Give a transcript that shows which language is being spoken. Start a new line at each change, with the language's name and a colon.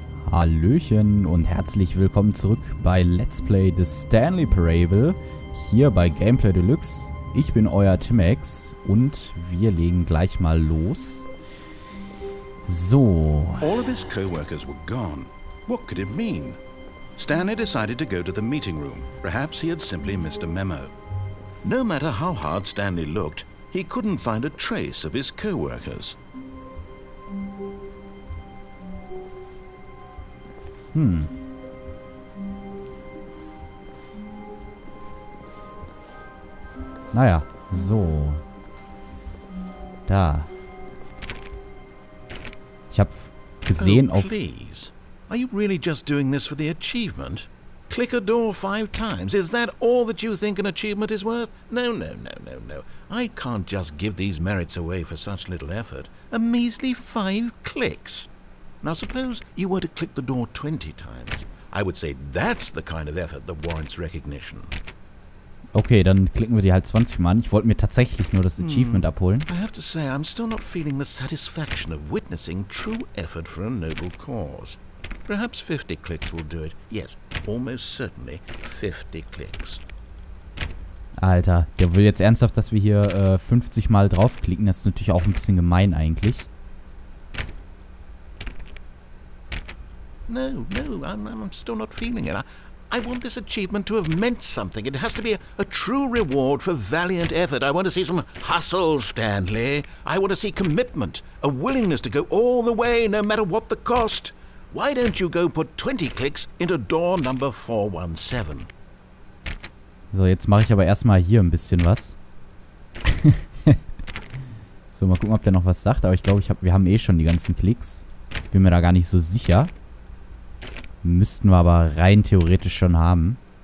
German: Hallöchen und herzlich willkommen zurück bei Let's Play des Stanley Parable, hier bei Gameplay Deluxe. Ich bin euer Timmex und wir legen gleich mal los. So.
English: All of his co-workers were gone. What could it mean? Stanley decided to go to the meeting room. Perhaps he had simply missed a memo. No matter how hard Stanley looked, he couldn't find a trace of his co-workers.
German: Naja, so. Da. Ich habe gesehen Oh, auf...
English: please. Are you really just doing this for the achievement? Click a door 5 times. Is that all that you think an achievement is worth? No. I can't just give these merits away for such little effort. A measly 5 clicks. Now suppose you were to click the door 20 times. I would say that's the kind of effort that warrants recognition.
German: Okay, dann klicken wir die halt 20 Mal an. Ich wollte mir tatsächlich nur das Achievement abholen.
English: I have to say, I'm still not feeling the satisfaction of witnessing true effort for a noble cause. Perhaps 50 clicks will do it. Yes, almost certainly 50 clicks.
German: Alter, der will jetzt ernsthaft, dass wir hier 50 Mal draufklicken. Das ist natürlich auch ein bisschen gemein eigentlich.
English: No, I'm still not feeling it. I want this achievement to have meant something. It has to be a true reward for valiant effort. I want to see some hustle, Stanley. I want to see commitment, a willingness to go all the way, no matter what the cost. Why don't you go put 20 clicks into door number 417?
German: So, jetzt mache ich aber erstmal hier ein bisschen was. So, mal gucken, ob der noch was sagt. Aber ich glaube, wir haben eh schon die ganzen Klicks. Bin mir da gar nicht so sicher. Müssten wir aber rein theoretisch schon haben.